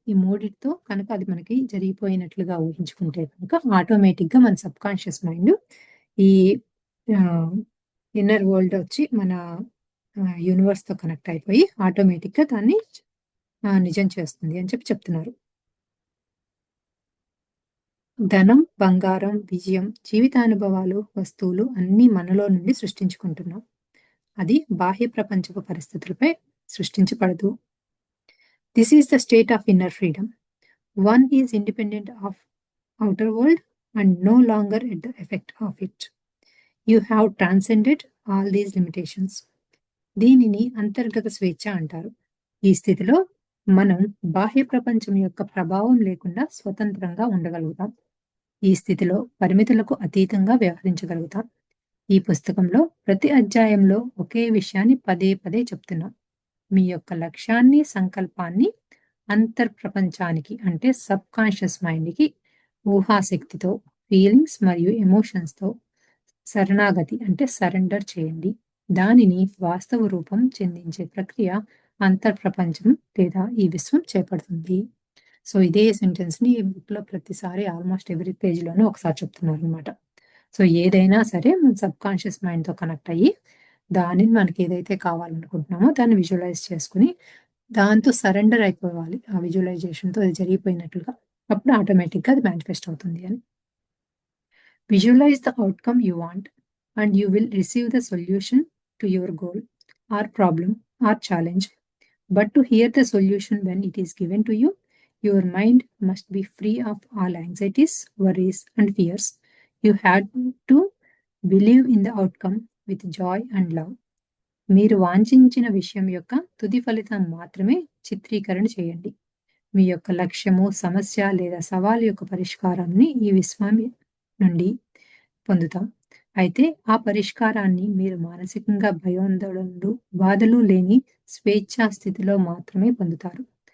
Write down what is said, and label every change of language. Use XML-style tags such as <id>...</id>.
<te>ఈ మూడిటితో కనుక అది మనకి జరిగిపోయినట్లుగా ఊహించుకుంటే కనుక ఆటోమేటిక్‌గా మన సబ్‌కాన్షియస్ మైండ్ ఈ ఆహ్, ఇన్నర్ వరల్డ్ వచ్చి మన యూనివర్స్‌తో కనెక్ట్ అయిపోయి ఆటోమేటిక్‌గా దాన్ని నిజం చేస్తుంది అని చెప్తున్నారు. ధనం, బంగారం, విజయం, జీవితానుభవాలు, వస్తువులు అన్నీ మనలో నుండి సృష్టించుకుంటున్నాం. అది బాహ్య ప్రపంచపు పరిస్థితులపై సృష్టించబడదు.</te> <en>This is the state of inner freedom. One is independent of outer world and no longer at the effect of it. You have transcended all these limitations.</en> <te>దీనిని అంతర్గత స్వేచ్ఛ అంటారు. ఈ స్థితిలో మనం బాహ్య ప్రపంచం యొక్క ప్రభావం లేకుండా స్వతంత్రంగా ఉండగలుగుతాం. ఈ స్థితిలో పరిమితులకు అతీతంగా వ్యవహరించగలుగుతాం. ఈ పుస్తకంలో ప్రతి అధ్యాయంలో ఒకే విషయాన్ని పదే పదే చెప్తున్నాం. మీ యొక్క లక్ష్యాన్ని, సంకల్పాన్ని అంతర్ప్రపంచానికి అంటే సబ్‌కాన్షియస్ మైండ్‌కి ఊహాశక్తితో, ఫీలింగ్స్ మరియు ఎమోషన్స్‌తో శరణాగతి అంటే సరెండర్ చేయండి. దానిని వాస్తవ రూపం చెందించే ప్రక్రియ అంతర్ప్రపంచం లేదా ఈ విశ్వం చేపడుతుంది. సో, ఇదే సెంటెన్స్‌ని ఈ బుక్‌లో ప్రతిసారి ఆల్మోస్ట్ ఎవ్రీ పేజ్‌లోనూ ఒకసారి చెప్తున్నారనమాట. సో, ఏదైనా సరే మన సబ్‌కాన్షియస్ మైండ్‌తో కనెక్ట్ అయ్యి, దానిని మనకి ఏదైతే కావాలనుకుంటున్నామో దాన్ని విజువలైజ్ చేసుకొని, దాంతో సరెండర్ అయిపోవాలి. ఆ విజువలైజేషన్‌తో అది జరిగిపోయినట్లుగా. అప్పుడు ఆటోమేటిక్‌గా అది మేనిఫెస్ట్ అవుతుంది అని.</te> <en>Visualize the outcome you want, and you will receive the solution to your goal or problem or challenge. But to hear the solution when it is given to you, your mind must be free of all anxieties, worries, and fears. You have to believe in the outcome with joy and love.</en> <te>మీరు వాంఛించిన విషయం యొక్క తుది ఫలితం మాత్రమే చిత్రీకరణ చేయండి. మీ యొక్క లక్ష్యము, సమస్య లేదా సవాలు యొక్క పరిష్కారాన్ని ఈ విశ్వం నుండి పొందుతాం. అయితే ఆ పరిష్కారాన్ని మీరు మానసికంగా భయాందోళనలు, బాధలు లేని స్వేచ్ఛా స్థితిలో మాత్రమే పొందుతారు.</te>